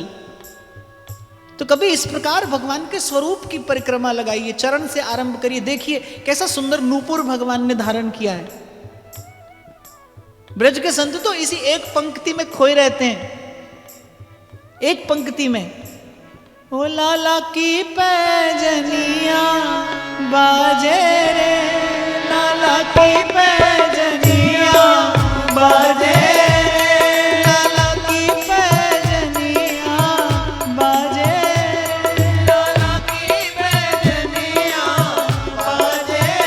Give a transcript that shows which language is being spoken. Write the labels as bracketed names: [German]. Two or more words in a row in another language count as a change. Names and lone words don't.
[Hindi] तो कभी इस प्रकार भगवान के स्वरूप की परिक्रमा लगाइए, चरण से आरंभ करिए। देखिए कैसा सुंदर नूपुर भगवान ने धारण किया है। ब्रज के संत तो इसी एक पंक्ति में खोए रहते हैं, एक पंक्ति में। ओ लाला की पैजनिया बाजे रे, लाला की पैजनिया बाजे, लाला की पैजनिया बाजे, लाला की पैजनिया बाजे।